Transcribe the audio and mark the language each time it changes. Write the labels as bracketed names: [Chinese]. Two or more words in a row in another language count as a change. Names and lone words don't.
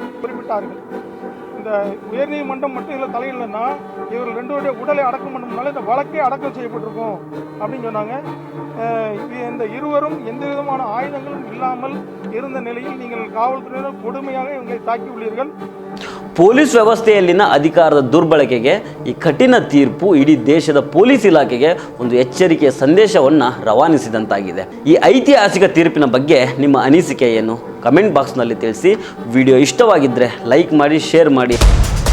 [Tamil] குறிப்பிட்டார்கள். இந்த உயர்நீதிமன்றம் மட்டும் இதில் தலையிடலைன்னா இவர்கள் 2 பேருடைய உடலை அடக்கம் பண்ணுறதுனால இந்த வழக்கே அடக்கம் செய்யப்பட்டிருக்கும் அப்படின்னு சொன்னாங்க. இந்த இருவரும் எந்த விதமான ஆயுதங்களும் இல்லாமல் இருந்த நிலையில் நீங்கள் காவல்துறையினர் கொடுமையாக இவங்களை தாக்கி உள்ளீர்கள். [Kannada] ಪೊಲೀಸ್ ವ್ಯವಸ್ಥೆಯಲ್ಲಿನ ಅಧಿಕಾರದ ದುರ್ಬಳಕೆಗೆ ಈ ಕಠಿಣ ತೀರ್ಪು ಇಡೀ ದೇಶದ ಪೊಲೀಸ್ ಇಲಾಖೆಗೆ ಒಂದು ಎಚ್ಚರಿಕೆಯ ಸಂದೇಶವನ್ನು ರವಾನಿಸಿದಂತಾಗಿದೆ. ಈ ಐತಿಹಾಸಿಕ ತೀರ್ಪಿನ ಬಗ್ಗೆ ನಿಮ್ಮ ಅನಿಸಿಕೆ ಏನು? [English] comment boxನಲ್ಲಿ [Kannada] ತಿಳಿಸಿ. ವಿಡಿಯೋ ಇಷ್ಟವಾಗಿದ್ದರೆ ಲೈಕ್ ಮಾಡಿ, ಶೇರ್ ಮಾಡಿ.